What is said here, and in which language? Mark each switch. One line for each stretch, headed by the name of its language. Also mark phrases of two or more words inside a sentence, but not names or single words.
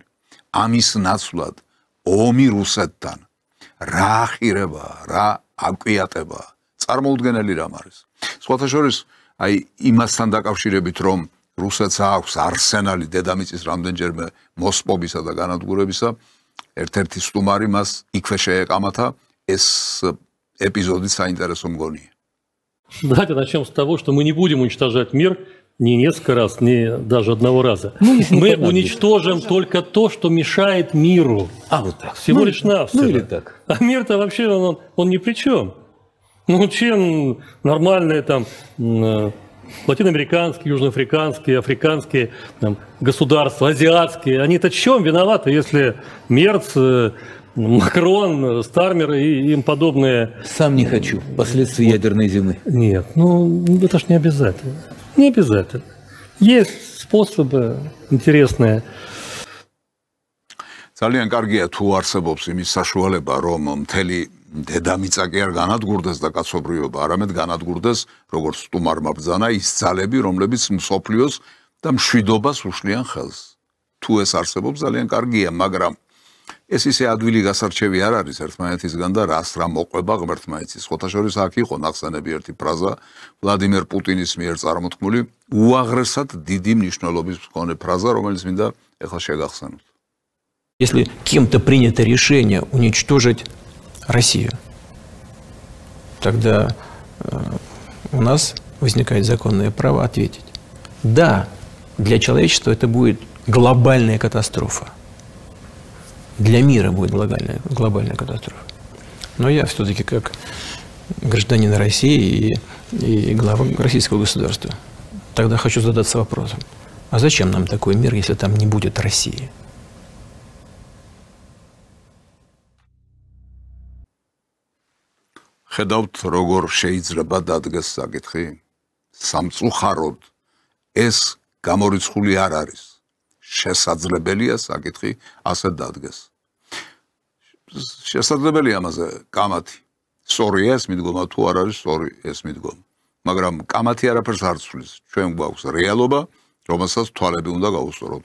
Georgian: ამის ნაცვლად ომი რუსეთთან რა ახირებაა, რა აკვიატებაა, წარმოუდგენელი რამ არის. სხვათა შორის, აი იმასთან დაკავშირებით, რომ რუსეთს აქვს არსენალი დედამიწის რამდენჯერმე მოსპობისა და განადგურებისა, ერთ-ერთი სტუმარი მას იქვე შეეკამათა, ეს эпизоды საინტერესო მგონია.
Russian: Давайте начнем с того, что мы не будем уничтожать мир ни несколько раз, ни даже одного раза. Мы уничтожим только то, что мешает миру. А вот так. Всего лишь навсего. Ну или так. А мир-то вообще он ни при чем. Ну чем нормальные там латиноамериканские, южноафриканские, африканские там, государства, азиатские, они-то чем виноваты, если Мерц, Макрон, Стармер и им подобные... Сам не хочу. Последствия ядерной зимы. Нет, ну это ж не обязательно. Не обязательно. Есть способы интересные.
Georgian: ძალიან კარგია თუ არსებობს იმის საშუალება, რომ მთელი დედამიწა კი არ განადგურდეს და კაცობრიობა არამედ განადგურდეს, როგორც სტუმარმა ბრძანა, ის ძალები, რომლებიც მსოფლიოს და მშვიდობას უშლიან ხელს. თუ ეს არსებობს, ძალიან კარგია, მაგრამ ეს ისე ადვილი გასარჩევი არ არის ერთმანეთისგან და რას რა მოყვება ღმერთმა იცის. სხვათა შორის აქ იყო ნახსენები ერთი ფრაზა ვლადიმერ პუტინის მიერ წარმოთქმული, უაღრესად დიდი მნიშვნელობის მქონე ფრაზა, რომელიც მინდა ეხლა შეგახსენოთ.
Russian: Если кем-то принято решение уничтожить Россию, тогда у нас возникает законное право ответить. Да, для человечества это будет глобальная катастрофа. Для мира будет глобальная катастрофа. Но я все-таки как гражданин России и глава российского государства тогда хочу задаться вопросом, а зачем нам такой мир, если там не будет России?
Georgian: ხედავთ როგორ შეიძლება დადგეს საკითხი სამწუხაროდ ეს გამორიცხული არ არის შესაძლებელია საკითხი ასე დადგეს შესაძლებელია ამაზე კამათი სწორია ეს მიდგომა თუ არ არის სწორი ეს მიდგომა მაგრამ კამათი არაფერს არ ცვლის ჩვენ გვაქვს რეალობა რომელსაც თვალები უნდა გაუსწოროთ.